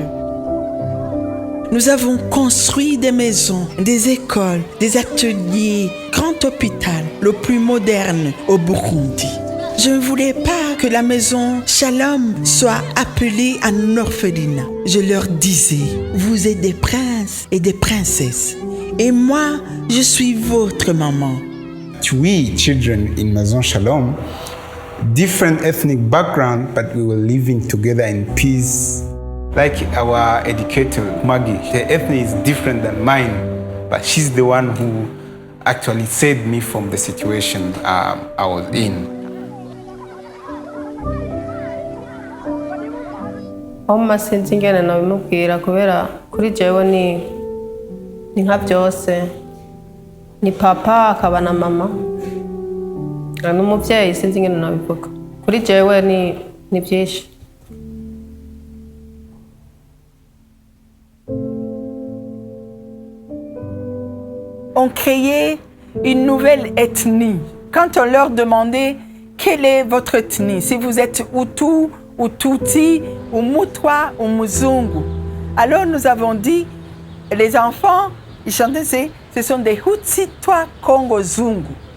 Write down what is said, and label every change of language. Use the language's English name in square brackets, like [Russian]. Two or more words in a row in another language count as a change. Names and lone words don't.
[French] Nous avons construit des maisons, des écoles, des ateliers, grand hôpital, le plus moderne au Burundi. Je ne voulais pas que la maison Shalom soit appelée un orphelinat. Je leur disais, vous êtes des princes et des princesses. Et moi, je suis votre maman. [English] We, children in Maison Shalom, different ethnic background, but we were living together in peace. Like our educator, Maggie, her ethnic is different than mine, but she's the one who actually saved me from the situation I was in. [Rundi] Oma sinzi ingene nabimubwira kubera kuri jewe ni nka byose ni papa akaba na mama n'umuvyeyi sinzi ingene nabivuga kuri jewe ni byinshi. [French] On créait une nouvelle ethnie. Quand on leur demandait quelle est votre ethnie, si vous êtes Hutu ou Tutsi ou Mutwa ou Muzungu, alors nous avons dit, les enfants, ils chantaient, ce sont des Hutsitwa Kongo Zungu.